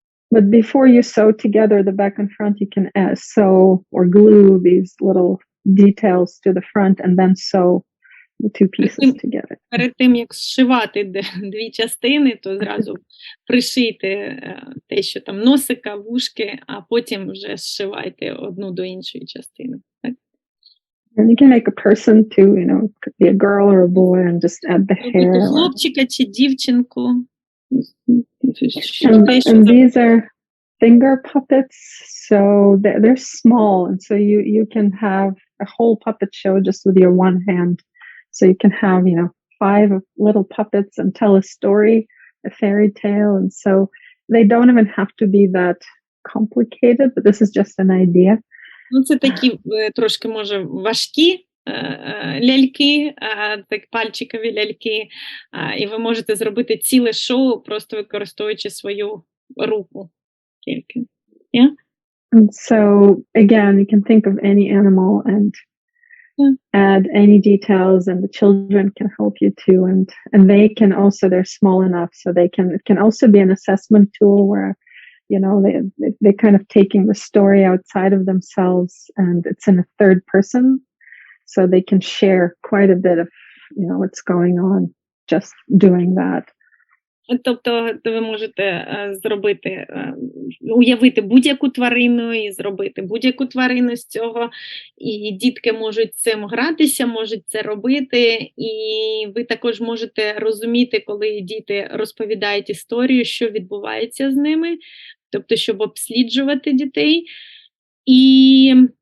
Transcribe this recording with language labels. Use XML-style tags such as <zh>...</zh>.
<en>But before you sew together the back and front, you can sew or glue these little details to the front and then sew the 2 pieces together.</en> <uk>Перед тим, як зшивати 2 частини, то зразу пришийте те, що там носика, вушки, а потім вже зшивайте одну до іншої частини. Так?</uk> <en>And you can make a person too, you know, it could be a girl or a boy, and just add the hair.</en> <uk>Хлопчика чи дівчинку.</uk> <en>And these are finger puppets, so they're small, and so you can have a whole puppet show just with your one hand. So you can have, you know, 5 little puppets and tell a story, a fairy tale, and so they don't even have to be that complicated, but this is just an idea.</en> <uk>Ну, це такі трошки, може, важкі ляльки, так пальчикові ляльки, і ви можете зробити ціле шоу, просто використовуючи свою руку тільки.</uk> <en>Yeah? And so, again, you can think of any animal and add any details, and the children can help you too, and they can also, they're small enough, so it can also be an assessment tool where, you know, they're kind of taking the story outside of themselves, and it's in a third person, so they can share quite a bit of, you know, what's going on just doing that.</en> <uk>Тобто ви можете зробити, уявити будь-яку тварину і зробити будь-яку тварину з цього, і дітки можуть цим гратися, можуть це робити, і ви також можете розуміти, коли діти розповідають історію, що відбувається з ними, тобто, щоб обсліджувати дітей, і</uk>